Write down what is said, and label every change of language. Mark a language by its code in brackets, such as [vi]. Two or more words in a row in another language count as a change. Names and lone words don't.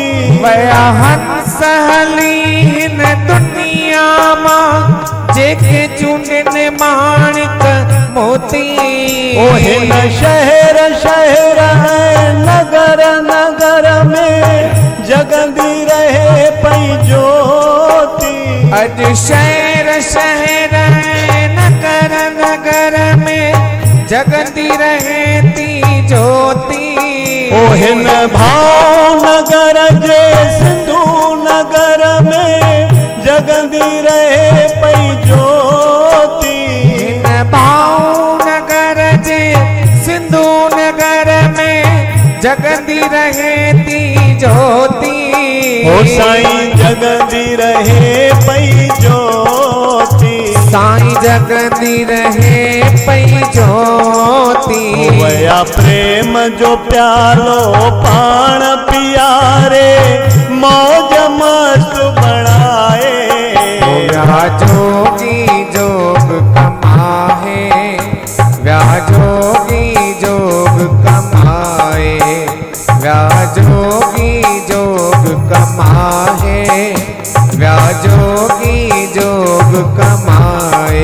[sd] वया हंसहली हिन दुनिया मां जेके चूंडन माणिक मोती। ओ हिन शहर शहर है नगर नगर में जगंदी रहे पई ज्योति। [hi] अज शहर शहर नगर नगर में जगती रहती ज्योति। [sd] ओ हिन भावनगर जे सिंधु नगर में जगंदी रहे पई ज्योति। [hi] हिन भावनगर जे सिंधु नगर में जगती रहती ज्योति। [sd] ओ साईं जगंदी रहे पई ज्योति। साईं जगती रहे पई ज्योति। वया प्रेम जो प्यालो पाण पियारे मौज मस्त बनाए। व्याजोगी जोग कमाए, व्याजोगी जोग कमाए, व्याजोगी जोग कमाए, व्याजोगी जोग कमाए।